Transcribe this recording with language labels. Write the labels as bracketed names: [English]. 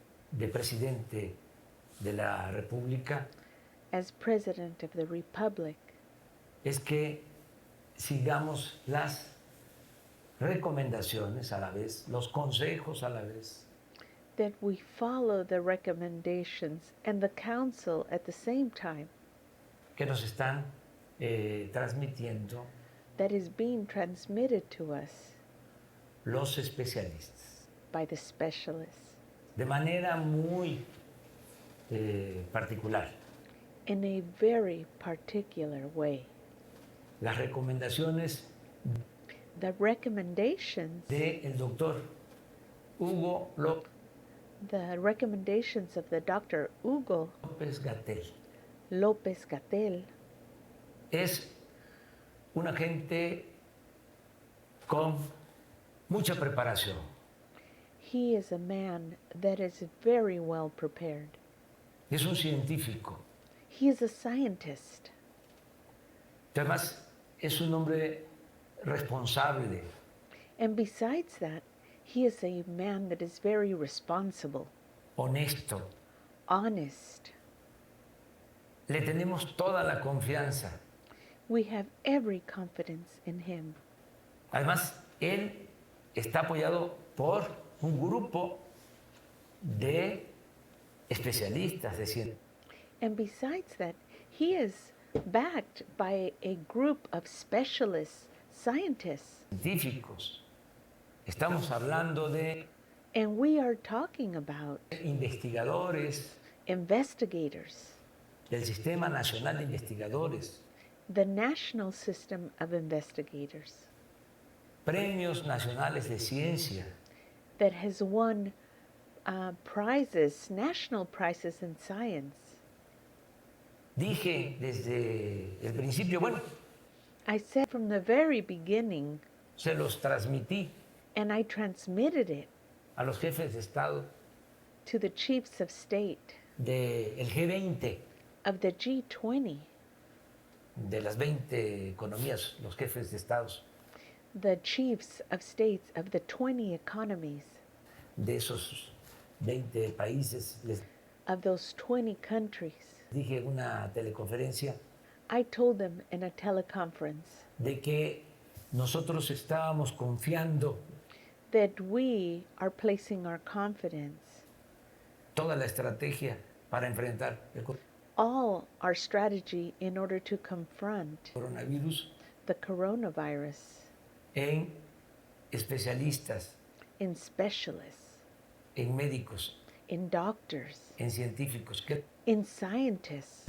[Spanish] de presidente de la República [English] as President of the Republic, [Spanish] es que sigamos las recomendaciones a la vez, los consejos a la vez, [English] that we follow the recommendations and the counsel at the same time [Spanish] que nos están transmitiendo [English] that is being transmitted to us [Spanish] los especialistas [English] by the specialists [Spanish] de manera muy particular. [English] in a very particular way. [Spanish] Las recomendaciones [English] The recommendations, [Spanish] del doctor Hugo [English] the recommendations of the Dr. [Spanish] Hugo López-Gatell [English] Lopez Gatell [Spanish] es un agente con mucha preparación. [English] He is a man that is very well prepared. [Spanish] Es un científico. [English] He is a scientist. [Spanish] Además, es un hombre responsable. [English] And besides that, he is a man that is very responsible, [Spanish] Honesto. [English] honest. [Spanish] Le tenemos toda la confianza. [English] We have every confidence in him. [Spanish] Además, él está apoyado por un grupo de especialistas de ciencia. [English] And besides that, he is backed by a group of specialists, scientists. [Spanish] Científicos. Estamos hablando de [English] And we are talking about [Spanish] investigadores [English] investigators, [Spanish] del Sistema Nacional de Investigadores, [English] the national system of investigators [Spanish] premios nacionales de ciencia, [English] that has won prizes, national prizes in science. [Spanish] Dije desde el principio, bueno, [English] I said from the very beginning, [Spanish] se los transmití [English] and I transmitted it [Spanish] a los jefes de Estado [English] to the chiefs of state [Spanish] del G20, [English] of the G20, [Spanish] de las 20 economías, los jefes de estados, [English] the chiefs of states of the 20 economies [Spanish] de esos 20 países. Les [English] of those 20 countries. [Spanish] dije en una teleconferencia [English] I told them in a teleconference [Spanish] de que nosotros estábamos confiando [English] that we are placing our confidence, [Spanish] toda la estrategia para enfrentar el [English] all our strategy in order to confront [Spanish] coronavirus [English] the coronavirus [Spanish] en especialistas, [English] in specialists, [Spanish] en médicos, [English] in doctors, [Spanish] en científicos. Que [English] in scientists.